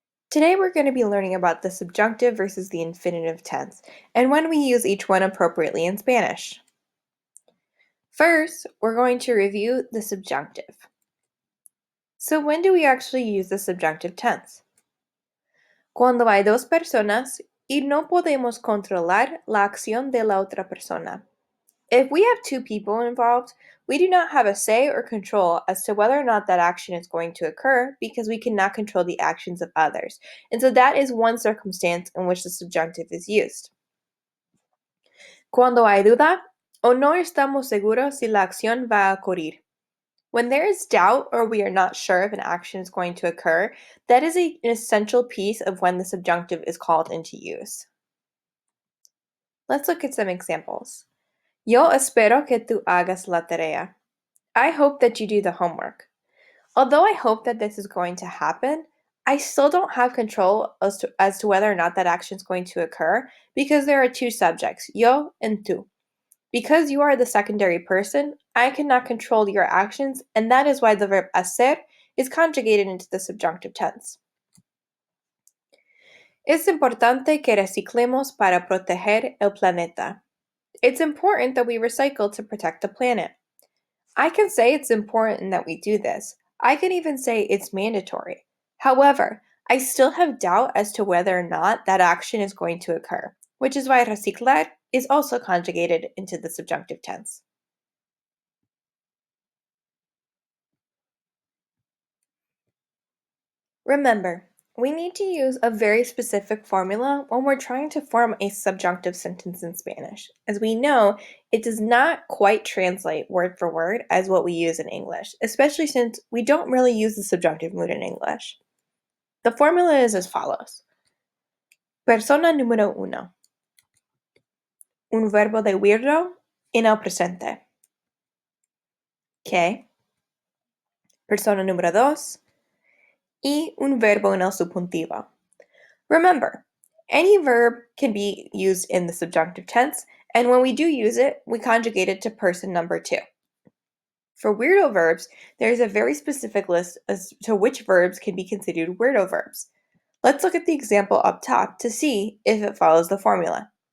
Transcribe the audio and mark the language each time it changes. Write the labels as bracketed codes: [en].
[en] Today we're going to be learning about the subjunctive versus the infinitive tense, and when we use each one appropriately in Spanish. First, we're going to review the subjunctive. So when do we actually use the subjunctive tense? [es] Cuando hay dos personas y no podemos controlar la acción de la otra persona. [en] If we have two people involved, we do not have a say or control as to whether or not that action is going to occur because we cannot control the actions of others. And so that is one circumstance in which the subjunctive is used. [es] Cuando hay duda o no estamos seguros si la acción va a ocurrir. [en] When there is doubt or we are not sure if an action is going to occur, that is an essential piece of when the subjunctive is called into use. Let's look at some examples. [es] Yo espero que tú hagas la tarea. [en] I hope that you do the homework. Although I hope that this is going to happen, I still don't have control as to whether or not that action is going to occur because there are two subjects, yo and tú. Because you are the secondary person, I cannot control your actions, and that is why the verb hacer is conjugated into the subjunctive tense. [es] Es importante que reciclemos para proteger el planeta. [en] It's important that we recycle to protect the planet. I can say it's important that we do this. I can even say it's mandatory. However, I still have doubt as to whether or not that action is going to occur, which is why reciclar is also conjugated into the subjunctive tense. Remember, we need to use a very specific formula when we're trying to form a subjunctive sentence in Spanish. As we know, it does not quite translate word for word as what we use in English, especially since we don't really use the subjunctive mood in English. The formula is as follows. [es] Persona número uno. Un verbo de weirdo en el presente. Que. Persona número dos. Y un verbo en el subjuntivo. [en] Remember, any verb can be used in the subjunctive tense, and when we do use it, we conjugate it to person number two. For weirdo verbs, there is a very specific list as to which verbs can be considered weirdo verbs. Let's look at the example up top to see if it follows the formula.